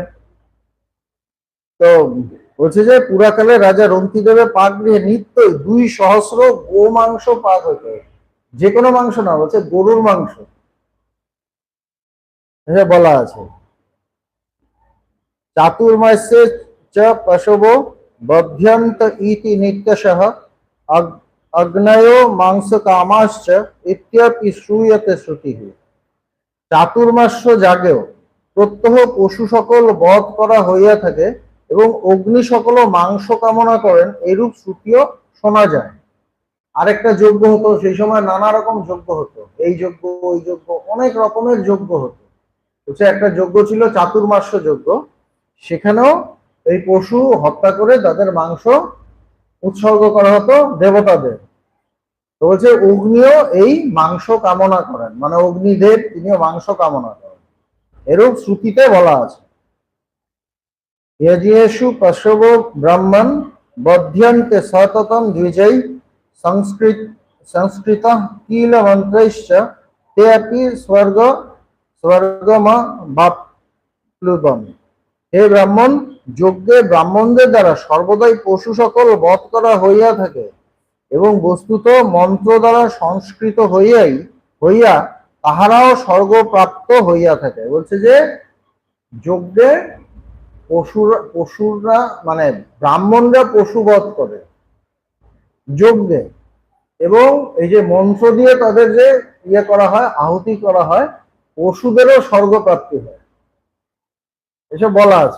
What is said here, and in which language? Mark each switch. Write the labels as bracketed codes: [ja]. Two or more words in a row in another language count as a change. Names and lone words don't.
[bn] তো বলছে যে পুরাকালে রাজা রন্তিদেবের পাক গৃহে নিত্যই 200 গোমাংস পাক হতো, যে কোনো মাংস না, বলছে গরুর মাংস বলা আছে। [sa] চাতুর্মাস্যে চ পশবো বধ্যন্ত ইতি নিত্যশঃ अग्नयो मांस कामाश्च इत्यपि श्रूयते श्रुतिः। [bn] চাতুর্মাস্য জাগেও প্রত্যহ পশু সকল বধ করা হইয়া থাকে এবং অগ্নি সকল মাংস কামনা করেন, এরূপ শ্রুতিও শোনা যায়। আরেকটা যজ্ঞ হতো সেই সময়, নানা রকম যজ্ঞ হতো, এই যজ্ঞ ওই যজ্ঞ, অনেক রকমের যজ্ঞ হতো। হচ্ছে একটা যজ্ঞ ছিল চাতুর্মাস্য যজ্ঞ, সেখানেও এই পশু হত্যা করে তাদের মাংস উৎসর্গ করা হতো দেবতাদের। তো বলছে অগ্নিও এই মাংস কামনা করেন, মানে অগ্নিদেব তিনিও মাংস কামনা করেন, এরূপ শ্রুতিতে বলা আছে। [sa] यजेषु पशवो ब्रह्मन् बध्यन्ते सततं द्विजै संस्कृतः किल मन्त्रैश्च ते अपि स्वर्गमवाप्नुवन्। [bn] হে ব্রাহ্মণ, যজ্ঞে ব্রাহ্মণদের দ্বারা সর্বদাই পশু সকল বধ করা হইয়া থাকে এবং বস্তুত মন্ত্র দ্বারা সংস্কৃত হইয়া তাহারাও স্বর্গপ্রাপ্ত হইয়া থাকে। বলছে যে যজ্ঞে পশুরা মানে ব্রাহ্মণরা পশু বধ করে যজ্ঞে, এবং এই যে মন্ত্র দিয়ে তাদের যে ইয়ে করা হয়, আহুতি করা হয়, পশুদেরও স্বর্গপ্রাপ্তি হয়, এসব বলা আছে।